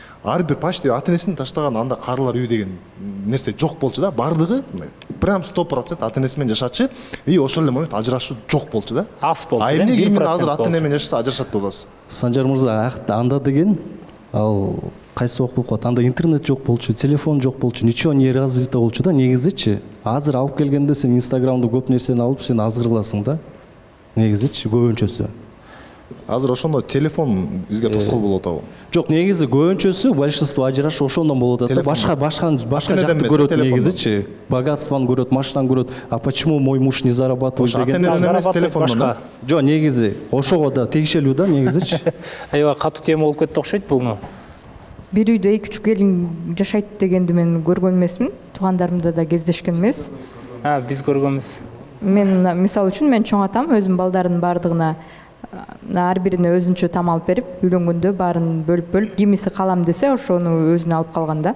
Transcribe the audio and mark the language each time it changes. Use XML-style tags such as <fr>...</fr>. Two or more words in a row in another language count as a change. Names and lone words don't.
<ky>ар бир почти ата энесин таштаган анда карылар үй деген нерсе жок болчу да, бардыгы прям 100% ата энеси менен жашачу, и ошол эле момент ажырашуу жок болчу да. Аз болчу. А эмне кийин азыр ата эне менен жашаса ажырашат деп атасыз? Санжар мырза, анда деген ал кайсы убак болуп калат? Анда интернет жок болчу, телефон жок болчу,</ky> <ru>ничего не развито</ru> <ky>болчу да. Негизичи азыр алып келгенде сен Инстаграмда көп нерсени алып сен азгырласың да. Негизичи көбүнчөсү. Азыр ошондо телефон бизге тоскоол болуп атабы? Жок, негизи көбүнчөсү большинство ажырашуу ошондон болуп атат да. Башка жакты көрөт негизичи. Богатствону көрөт, машинаны көрөт.</ky> <ru>А почему мой муж не зарабатывает деген?</ru> <ky>Ата энеден эмес, телефондон. Жок, негизи ошого да тегишелүү да негизичи. Аябай катуу тема болуп кетти окшойт буну. Бир үйдө 2-3 келин жашайт дегенди мен көргөн эмесмин. Туугандарымда да кездешкен эмес. Биз көргөнбүз. Мен мисалы үчүн мен чоң атам өзүм балдардын бардыгына ар бирине өзүнчө там алып берип, үйлөнгөндө баарын бөлүп кимиси калам десе ошону өзүнө алып калган да.</ky>